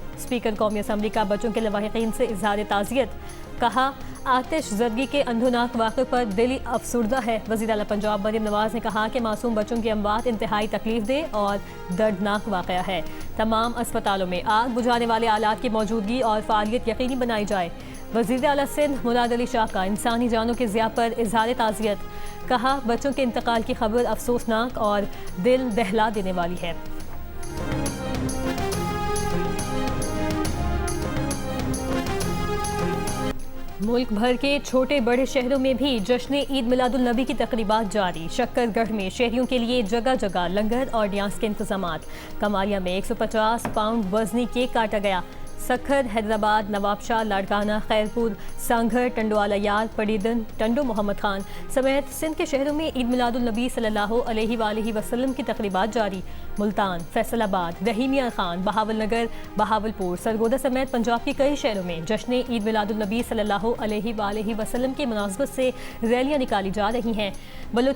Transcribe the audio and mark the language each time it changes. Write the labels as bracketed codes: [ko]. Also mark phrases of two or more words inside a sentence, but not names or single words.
[ur] اسپیکر قومی اسمبلی کا بچوں کے لواحقین سے اظہار تعزیت. کہا، آتش زدگی کے اندوہناک واقعے پر دل افسردہ ہے. وزیر اعلیٰ پنجاب مریم نواز نے کہا کہ معصوم بچوں کی اموات انتہائی تکلیف دے اور دردناک واقعہ ہے. تمام اسپتالوں میں آگ بجھانے والے آلات کی موجودگی اور فعالیت یقینی بنائی جائے. وزیر اعلیٰ سندھ مراد علی شاہ کا انسانی جانوں کے ضیاع پر اظہار تعزیت. کہا، بچوں کے انتقال کی خبر افسوسناک اور دل دہلا دینے والی ہے. ملک بھر کے چھوٹے بڑے شہروں میں بھی جشن عید میلاد النبی کی تقریبات جاری. شکرگڑھ میں شہریوں کے لیے جگہ جگہ لنگر اور نیاز کے انتظامات. کمالیہ میں 150 پاؤنڈ وزنی کیک کاٹا گیا. سکھر، حیدرآباد، نوابشاہ، لاڑکانہ، خیرپور، سانگھڑ، ٹنڈو الہ یار، پڈعیدن، ٹنڈو محمد خان سمیت سندھ کے شہروں میں عید میلاد النبی [ar] صلى الله عليه وسلم [ur] کی تقریبات جاری. ملتان، فیصل آباد، رحیم یار خان، بہاولنگر، بہاولپور، سرگودھا سمیت پنجاب کے کئی شہروں میں جشن عید میلاد النبی [ar] صلى الله عليه وسلم [ur] کی مناسبت سے ریلیاں نکالی جا رہی ہیں.